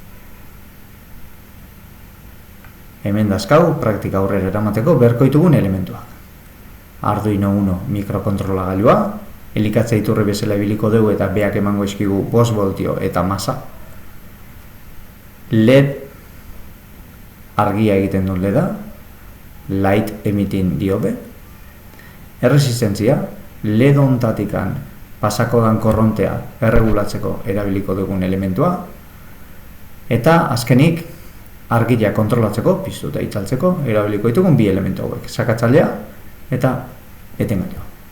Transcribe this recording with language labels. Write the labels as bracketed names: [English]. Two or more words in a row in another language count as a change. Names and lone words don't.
[Basque] Hemen dazkau, praktika aurrera eramateko beharko ditugun elementuak. Arduino Uno mikrokontrolagailua, elikatze iturri bezala ibiliko dugu eta beak emango izkigu 5 voltio eta masa. LED argia egiten duen LEDa, [English] light emitting diode, [Basque] erresistentzia, LED ontatikan pasako dan korrontea erregulatzeko erabiliko dugun elementua, eta azkenik argia kontrolatzeko, piztu eta itzaltzeko erabiliko ditugun bi elementu hauek, sakatzailea eta etengailua.